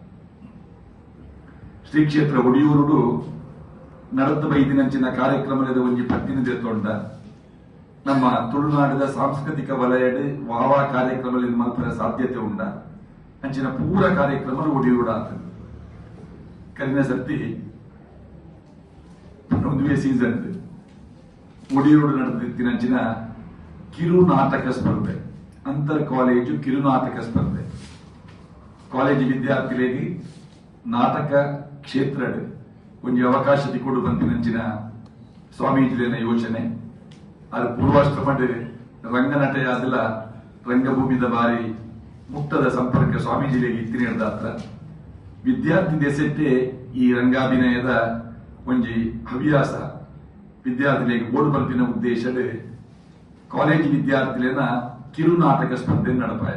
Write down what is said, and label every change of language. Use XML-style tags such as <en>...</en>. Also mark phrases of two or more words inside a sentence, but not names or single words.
<tcy>ಶ್ರೀ ಕ್ಷೇತ್ರ ಒಡಿಯೂರು ನಡತ ಬೈದಿನಂಚಿನ ಕಾರ್ಯಕ್ರಮದ ಒಂದು ಪತ್ತಿನ ತೊಂಡ ನಮ್ಮ ತುಳುನಾಡಿನ ಸಾಂಸ್ಕೃತಿಕ ವಲಯದ ವಾವಾ ಕಾರ್ಯಕ್ರಮದಲ್ಲಿ ಮಲ್ಪರ ಸಾಧ್ಯತೆ ಉಂಡ ಅಂಚಿನ ಪೂರ ಕಾರ್ಯಕ್ರಮ ಒಡಿಯೂರು ಆಗ್ತದೆ. ಕಲಿನ ಸರ್ತಿ ಒಂದುವೇ ಸೀಸನ್ ಒಡಿಯೂರು ನಡೆದಿತ್ತಿನಂಚಿನ ಕಿರು ನಾಟಕ ಸ್ಪರ್ಧೆ, ಅಂತರ್ ಕಾಲೇಜು ಕಿರು ನಾಟಕ ಸ್ಪರ್ಧೆ, ಕಾಲೇಜು ವಿದ್ಯಾರ್ಥಿಗಳಿಗೆ ನಾಟಕ ಕ್ಷೇತ್ರ ಒಂದು ಅವಕಾಶ ಕೊಡು ಬಂದಿನಂಚಿನ ಸ್ವಾಮೀಜಿನ ಯೋಚನೆ ಅದು ಪೂರ್ವಾಶ್ರಮದ ರಂಗನಟ ಆದಲ ರಂಗಭೂಮಿದ ಬಾರಿ ಮುಕ್ತದ ಸಂಪರ್ಕ ಸ್ವಾಮೀಜಿಗಳಿಗೆ ಇತ್ತಿನ ಹಿಡ್ದಾತ್ರ ವಿದ್ಯಾರ್ಥಿ ದೆಸೆಟ್ಟೆ ಈ ರಂಗಾಭಿನಯದ ಒಂಜಿ ಹವ್ಯಾಸ ವಿದ್ಯಾರ್ಥಿಗಳಿಗೆ ಓಡು ಬಲ್ಪಿನ ಉದ್ದೇಶದ ಕಾಲೇಜು ವಿದ್ಯಾರ್ಥಿಗಳನ್ನ ಕಿರು ನಾಟಕ ಸ್ಪರ್ಧೆ ನಡಪಾಯ.</tcy>